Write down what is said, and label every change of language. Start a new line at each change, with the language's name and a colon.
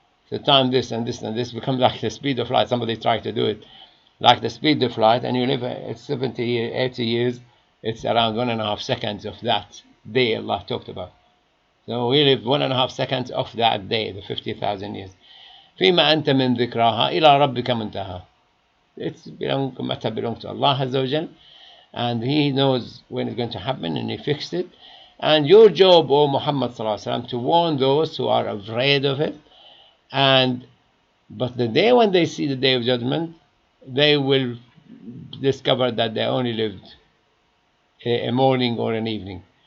English: So time this and this and this becomes like the speed of light. Somebody tried to do it like the speed of light, and you live at 70, 80 years. It's around 1.5 seconds of that day Allah talked about. So we live 1.5 seconds of that day, the 50,000 years.
Arabic: فيما أنت من ذكراها إلى ربك منتهى.
English: It's matter belongs to Allah Azza wa Jal, and He knows when it's going to happen, and He fixed it. And your job, O Muhammad Sallallahu Alaihi Wasallam, to warn those who are afraid of it. But the day when they see the Day of Judgment, they will discover that they only lived a morning or an evening.